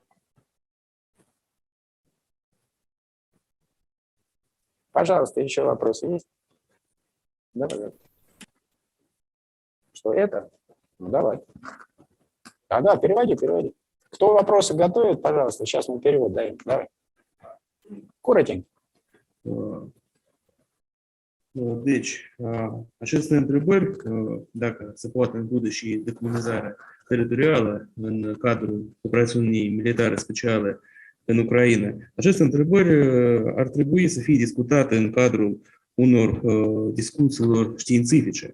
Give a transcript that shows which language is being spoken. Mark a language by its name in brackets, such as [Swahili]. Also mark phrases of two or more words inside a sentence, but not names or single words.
[Russian] Пожалуйста, еще вопросы есть? Давай. Что это? Ну, давай. Да, переводи. Кто вопросы готовит, пожалуйста, сейчас мы перевод даем. Давай. Коротенько. [Romanian] Deci, acest întrebări, dacă se poate în include și decomunizarea teritorială în cadrul operațiunii militare speciale în Ucraina, aceste întrebări ar trebui să fie discutate în cadrul unor discuțiilor științifice.